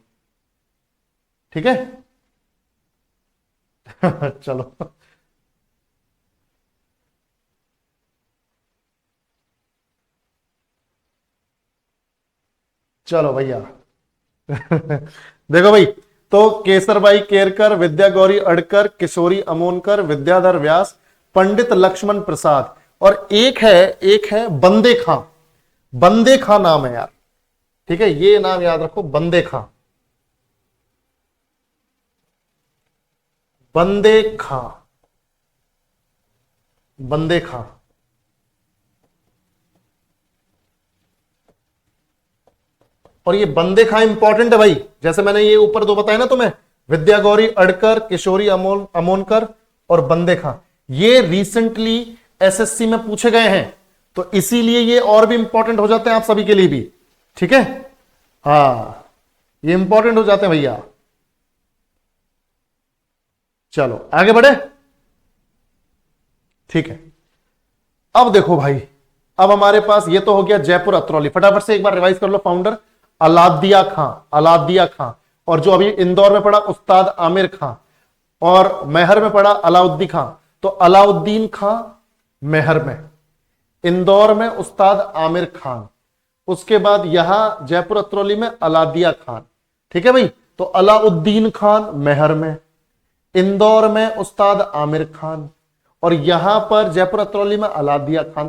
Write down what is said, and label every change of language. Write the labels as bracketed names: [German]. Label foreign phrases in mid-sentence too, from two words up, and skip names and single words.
[Hindi] ठीक है चलो चलो भैया देखो भाई, तो केसरबाई केरकर, विद्या गौरी अडकर, किशोरी अमोनकर, विद्याधर व्यास, पंडित लक्ष्मण प्रसाद, और एक है बंदे खां, बंदे खां नाम है यार। ठीक है, ये नाम याद रखो, बंदे खां। बंदे खां, बंदे खां। और ये बंदे खां इंपॉर्टेंट है भाई, जैसे मैंने ये ऊपर दो बताया ना तुम्हें, विद्या गौरी अडकर, किशोरी अमोनकर और बंदे खां, ये रिसेंटली एसएससी में पूछे गए हैं, तो इसीलिए ये और भी इंपॉर्टेंट हो जाते हैं आप सभी के लिए भी। ठीक है, हाँ ये इंपॉर्टेंट हो जाते हैं भैया। चलो आगे बढ़े। ठीक है, अब देखो भाई, अब हमारे पास ये तो हो गया जयपुर अतरौली। फटाफट से एक बार रिवाइज कर लो। फाउंडर अलादिया खां, अलादिया खां। और जो अभी इंदौर में पड़ा उस्ताद आमिर खां, और मेहर में पड़ा अलाउद्दीन खां। तो अलाउद्दीन खां मेहर में, इंदौर में उस्ताद आमिर खान, उसके बाद यहां जयपुर अतरौली में अलादिया खान। ठीक है भाई, तो अलाउद्दीन खान मेहर में, इंदौर में उस्ताद आमिर खान, और यहां पर जयपुर अतरौली में अलादिया खान।